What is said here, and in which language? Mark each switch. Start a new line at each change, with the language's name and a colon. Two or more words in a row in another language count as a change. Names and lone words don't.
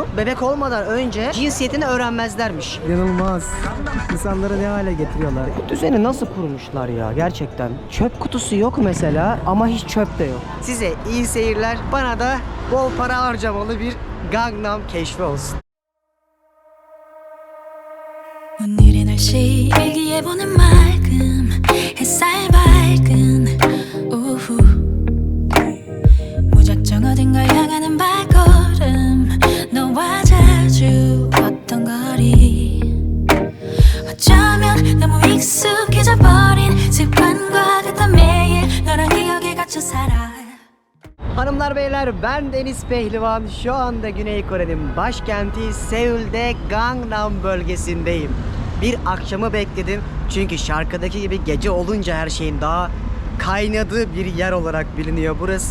Turkish: Bebek olmadan önce cinsiyetini öğrenmezlermiş. İnanılmaz. İnsanları ne hale getiriyorlar. Bu düzeni nasıl kurmuşlar ya gerçekten. Çöp kutusu yok mesela ama hiç çöp de yok. Size iyi seyirler. Bana da bol para harcamalı bir Gangnam keşfi olsun.
Korean: 오늘의 날씨 일기예보는 맑음 햇살 밝은 오후 무작정 어딘가 향하는 발걸음 너와 자주 걷던 거리 어쩌면 너무 익숙해져 버린 습관과 같아 매일 너랑 기억에 갇혀 살아.
Turkish: Hanımlar beyler, ben Deniz Pehlivan. Şu anda Güney Kore'nin başkenti Seul'de Gangnam bölgesindeyim. Bir akşamı bekledim çünkü şarkıdaki gibi gece olunca her şeyin daha kaynadığı bir yer olarak biliniyor burası.